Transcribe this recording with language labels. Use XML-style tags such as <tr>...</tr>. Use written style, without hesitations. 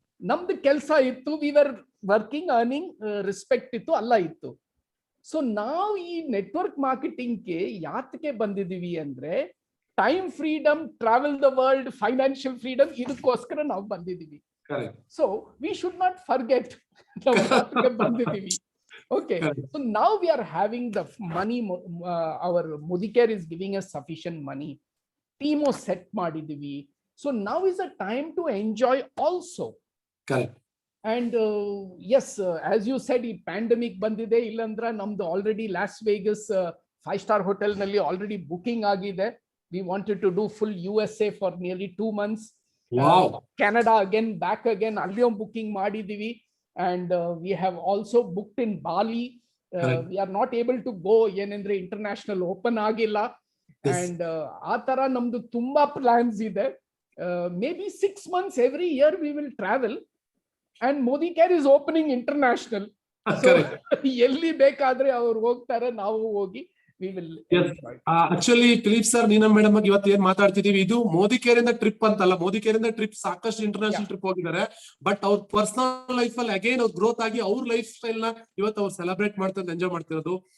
<kn>ನಮ್ದು ಕೆಲಸ ಇತ್ತು,</kn> <en>we were working,</en> <kn>earning, respect ಇತ್ತು, ಅಲ್ಲ ಇತ್ತು. ಸೊ ನಾವು ಈ ನೆಟ್ವರ್ಕ್ ಮಾರ್ಕೆಟಿಂಗ್ಗೆ ಯಾತಕ್ಕೆ ಬಂದಿದೀವಿ ಅಂದ್ರೆ, time freedom, travel the world, financial freedom, ಇದಕ್ಕೋಸ್ಕರ ನಾವು ಬಂದಿದೀವಿ.</kn> <en>so we should not forget</en> <kn>ನಾವು ಬಂದಿದೀವಿ.</kn> <en>Okay, so now we are having the money, our Modi Care is giving us sufficient money.</en> <kn>Team set ಮಾಡಿದೀವಿ.</kn> <en>So now is the time to enjoy also. Correct.</en> <kn>And yes, as you said, ಈ pandemic ಬಂದಿದೆ, ಇಲ್ಲಂದ್ರ ನಮ್ದು already loss Vegas 5-star hotel ನಲ್ಲಿ already booking ಆಗಿದೆ.</kn> <en>We wanted to do full USA for nearly 2 months. Wow. Canada again, back again,</en> <kn>ಅಲ್ಲಿಯೂ booking ಮಾಡಿದೀವಿ.</kn> <en>And we have also booked in Bali. We are not able to go ಏನಂದ್ರೆ international open ಆಗಿಲ್ಲ.</en> <kn>And ಆ ತರ ನಮ್ದು ತುಂಬಾ plans ಇದೆ.</kn> <en>Maybe 6 months every year we will travel. And Modi Care is opening international.</en> <kn>So ಎಲ್ಲಿ ಬೇಕಾದ್ರೆ ಅವ್ರು ಹೋಗ್ತಾರೆ, ನಾವು ಹೋಗಿ</kn> <en>we will enjoy.</en> <kn>Actually Philip sir, Neena madam ಇವತ್ತು ಏನ್ ಮಾತಾಡ್ತಿದೀವಿ, ಇದು ಮೋದಿ ಕೇರ್ ಇಂದ ಟ್ರಿಪ್ ಅಂತಲ್ಲ. ಮೋದಿ ಕೇರ್ ಇಂದ ಟ್ರಿಪ್ ಸಾಕಷ್ಟು ಇಂಟರ್ನ್ಯಾಷನಲ್ ಟ್ರಿಪ್ ಹೋಗಿದ್ದಾರೆ. ಬಟ್ ಅವ್ರ ಪರ್ಸನಲ್ ಲೈಫ್ ಅಲ್ಲಿ ಅಗೇನ್ ಅವ್ರ ಗ್ರೋತ್ ಆಗಿ ಅವ್ರ ಲೈಫ್ ಸ್ಟೈಲ್ ನ ಇವತ್ತು ಅವ್ರು ಸೆಲೆಬ್ರೇಟ್ ಮಾಡ್ತಾರೆ, ಎಂಜಾಯ್ ಮಾಡ್ತಿರೋದು.</kn>